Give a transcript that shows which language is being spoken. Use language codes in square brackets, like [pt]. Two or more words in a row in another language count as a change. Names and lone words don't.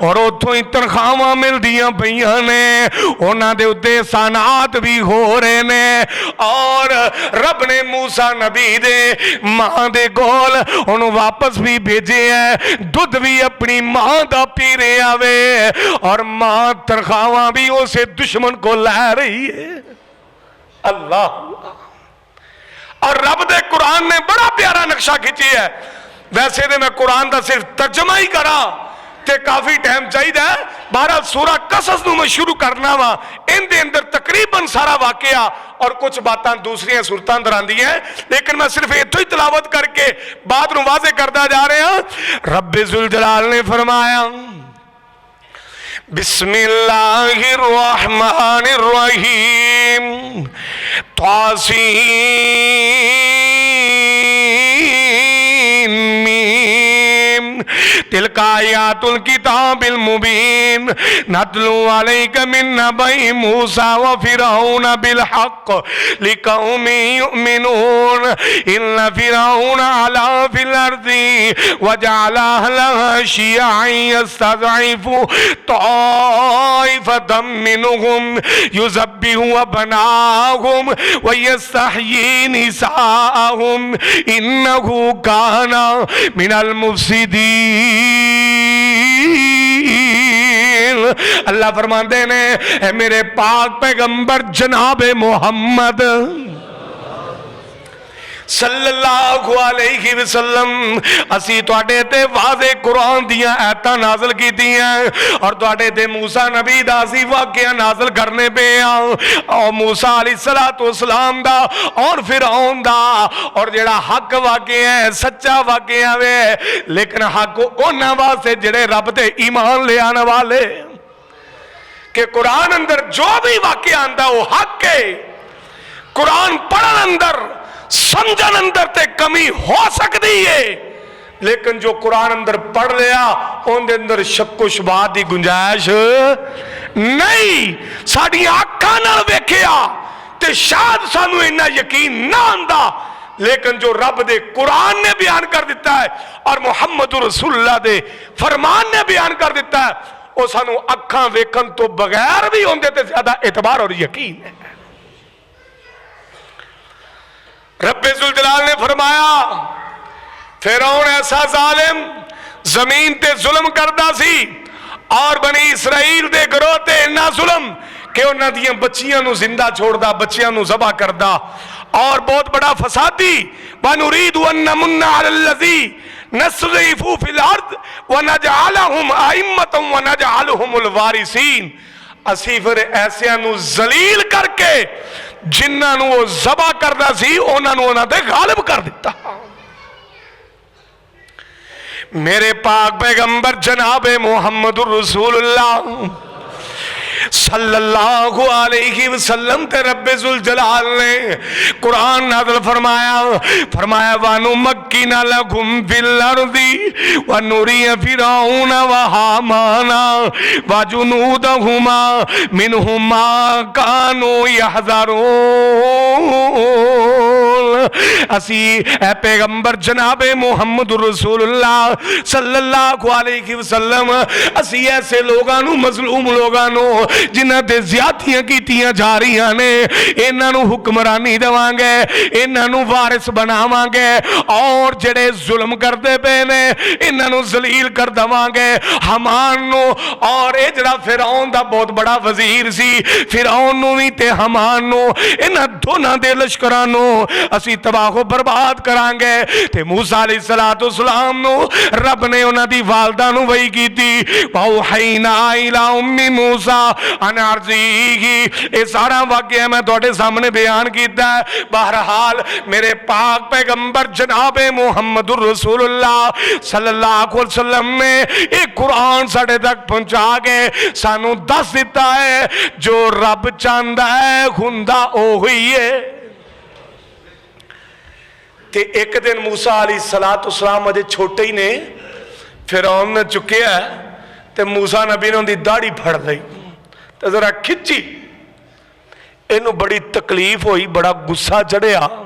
[pa] اور اتوں ہی تنخواہاں ملدیاں پئیاں نے، اونہاں دے اتے احسانات بھی ہو رہے نے. اور رب نے موسیٰ نبی دے ماں دے کول اونہاں نے واپس بھی بھیجے ہے، دودھ بھی اپنی ماں دا پی رہے آوے اور ماں تنخواہاں بھی اسے دشمن کو لے رہی ہے. अल्लाह। اور رب دے قرآن نے بڑا پیارا نقشہ کھچی ہے. ویسے تو میں قرآن کا صرف ترجمہ ہی کرا تے کافی ٹائم چاہیے. بہرحال سورہ قصص نوں میں شروع کرنا وا، ان کے اندر تقریباً سارا واقعہ اور کچھ باتاں دوسریاں سورتاں اندر آندیاں، لیکن میں صرف اتھوں ہی تلاوت کرکے بعد نوں واضح کرتا جا رہا. ربِ ذوالجلال نے فرمایا [ar] بسم الله الرحمن الرحيم طسم تلك آيات الكتاب مبين نتلو عليك من نبإ موسى وفرعون بالحق لقوم يؤمنون إن فرعون علا في الأرض وجعل أهلها شيعا يستضعف طائفة منهم يذبح أبناءهم ويستحيي نساءهم إنه كان من المفسدين. [pa] اللہ فرماتے نے میرے پاک پیغمبر جناب محمد [ar] صلى الله عليه وسلم [pa] اسی تہاڈے تے واضح قرآن دیاں آیتاں نازل کیتیاں اور تہاڈے تے موسیٰ نبی دا اسی واقعہ نازل کرنے پے اور موسیٰ [ar] عليه الصلاة والسلام [pa] دا اور فرعون دا، اور جیہڑا حق واقعہ ہے سچا واقعہ وے، لیکن حق اونہاں واسطے جیہڑے رب تے ایمان لے آنے والے. کہ قرآن اندر جو بھی واقعہ آندا وہ حق ہے. قرآن پڑھن اندر سمجھن اندر تے کمی ہو سکتی ہے، لیکن جو قرآن اندر پڑھ لیا ان کے اندر شکوک شبہات کی گنجائش نہیں. ساڈیاں اکھاں نال ویکھیا تے شاید سانوں اِنا یقین نہ آندا، لیکن جو رب دے قرآن نے بیان کر دتا ہے اور محمد رسول اللہ دے فرمان نے بیان کر دتا ہے، وہ سانوں اکھاں ویکھن توں بغیر بھی ان کے تے زیادہ اعتبار اور یقین ہے. ربِ ذوالجلال نے فرمایا فرعون ایسا ظالم زمین تے ظلم کردا سی اور بنی اسرائیل دے گروہ تے اِنا ظلم کہ اونہاں دیاں بچیاں نوں زندہ چھوڑدا، بچیاں نوں ذبح کردا اور بہت بڑا فسادی. [ar] ونريد أن نمن على الذين استضعفوا في الأرض ونجعلهم أئمة ونجعلهم الوارثين, [pa] اسی فیر ایسیاں نوں ذلیل کر کے جنہاں نوں وہ ذبح کردا سی اونہاں نوں اونہاں تے غالب کر دتا. میرے پاک پیغمبر جناب محمد رسول اللہ [ar] صلى الله عليه وسلم [pa] تے ربِ ذوالجلال نے قرآن نازل فرمایا، فرمایا [ar] ونمكن لهم في الأرض ونري فرعون وهامان وجنودهما منهما كانوا يحذرون. [pa] اسی اے پیغمبر جناب محمد رسول اللہ [ar] صلى الله عليه وسلم [pa] اسی ایسے لوکاں نوں، مظلوم لوکاں نوں جنہاں تے زیادتیاں کیتیاں جا رہی نے، اینہاں نوں حکمرانی دیواں گے، اینہاں نوں وارث بناواں گے، اور جیہڑے ظلم کرتے پے نے اینہاں نوں ذلیل کر دیواں گے. ہامان نوں، اور یہ جیہڑا فرعون دا بہت بڑا وزیر سی، فرعون نوں بھی تے ہامان نوں، اینہاں دوہاں دے لشکراں نوں اسی تباہ برباد کراں گے. تے موسیٰ [ar] عليه الصلاة والسلام [pa] نوں رب نے اونہاں دی والدہ نوں وحی کیتی, [ar] وأوحينا إلى أم موسى [pa] یہ سارا واقعہ میں تہاڈے سامنے بیان کیا. بہرحال میرے پاک پیغمبر جناب محمد رسول اللہ [ar] صلى الله عليه وسلم [pa] نے ایک قرآن ساڈے تک پہنچا کے سانوں دس دتا ہے، جو رب چاہتا ہے ہندا اوہی ہے. تے ایک دن موسیٰ [ar] عليه الصلاة والسلام [pa] اجے چھوٹے ہی نے، فرعون نے چکیا تے موسیٰ نبی نے ان کی داڑھی پھڑ لئی تو ذرا کھچی، اینوں بڑی تکلیف ہوئی، بڑا غصہ چڑھیا.